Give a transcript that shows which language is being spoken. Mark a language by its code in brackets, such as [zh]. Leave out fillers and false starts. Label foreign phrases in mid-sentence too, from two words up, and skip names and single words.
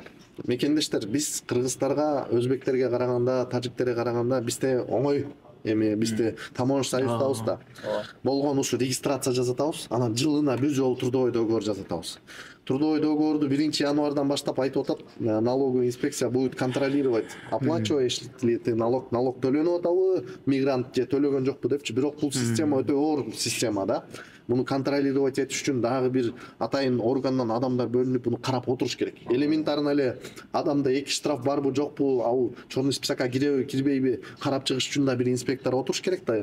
[ky] Мекендештер, биз кыргыздарга, өзбектерге караганда, тажиктерге караганда бизде оңой эми бизде таможня союздабыз да. Болгон ушу регистрация жасатабыз, анан жылына бир жолу [ru] трудовой договор [ky] жасатабыз. Трудовой договорду 1-январдан баштап айтып атат, [ru] налоговая инспекция будет контролировать, оплачиваешь ли ты налог [ky] төлөнүп атабы, мигрант же төлөгөн жокпу депчи. Бирок бул система өтө оор система да. Муну контролировать этиш үчүн дагы бир атайын органдан адамдар бөлүнүп буну карап отуруш керек. Элементарно эле адамда эки штраф барбы жокпу, ал черный списокко киреби, кирбейби карап чыгыш үчүн да бир инспектор отуруш керек да.